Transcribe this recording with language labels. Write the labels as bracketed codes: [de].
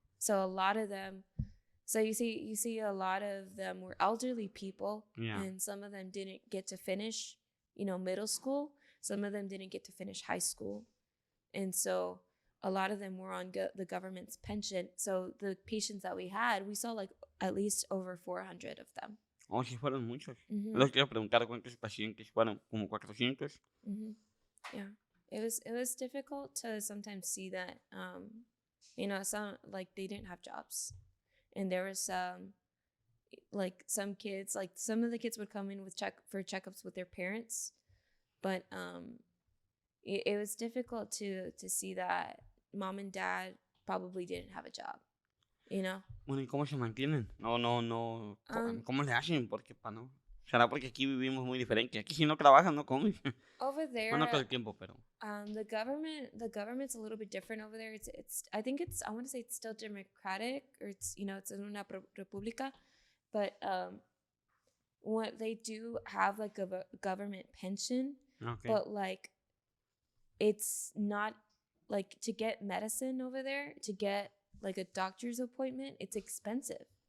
[en] So a lot of them, you see a lot of them were elderly people. Yeah. And some of them didn't get to finish, middle school. Some of them didn't get to finish high school. And so a lot of them were on the government's pension. So the patients that we had, we saw like at least over 400 of them. [es] Oh, sí fueron muchos. Mm-hmm. Les quiero preguntar cuántos pacientes fueron, como 400. [en] Mm-hmm. Yeah. It was difficult to sometimes see that, some like they didn't have jobs, and there was like some kids, like some of the kids would come in with checkups with their parents, but it was difficult to see that mom and dad probably didn't have a job, [es] Bueno, ¿y cómo se mantienen? No. ¿Cómo le hacen? Porque no. ¿Será porque aquí vivimos muy diferente? Aquí si no trabajas, no comes. [en] Over there, [es] Bueno, todo el tiempo, pero... [en] the government's a little bit different over there. I think I want to say it's still democratic, or it's it's in [es] una república, [en] but what they do have like a government pension, Okay. but like it's not like to get medicine over there, to get like a doctor's appointment, it's expensive.